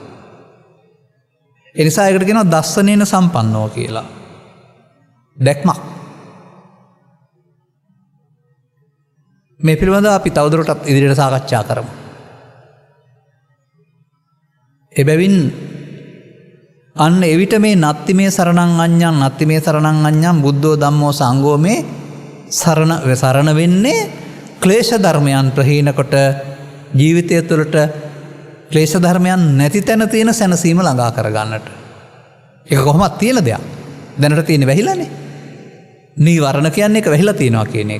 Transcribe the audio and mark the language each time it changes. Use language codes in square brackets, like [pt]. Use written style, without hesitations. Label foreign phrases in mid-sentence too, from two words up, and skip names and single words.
[si] ඒ නිසා ඒකට කියනවා [pi] දස්සනේන සම්පන්නෝ [si] කියලා. දැක්මක්. මේ පිළිබඳව අපි තවදුරටත් ඉදිරියට සාකච්ඡා කරමු. එබැවින් අන්න එවිට මේ [pi] නත්ති මේ සරණං අඤ්ඤං නත්ති මේ සරණං අඤ්ඤං බුද්ධෝ ධම්මෝ සංඝෝ [si] මේ සරණ වෙන්නේ ක්ලේශ ධර්මයන් ප්‍රහීන කොට ජීවිතය තුළට ක්ලේශ ධර්මයන් නැති තැන තියෙන සැනසීම ළඟා කරගන්නට. ඒක කොහොමද තියෙන දෙයක්? දැනට තියෙන්නේ වැහිලානේ. නීවරණ කියන්නේ ඒක වැහිලා තියෙනවා කියන එක.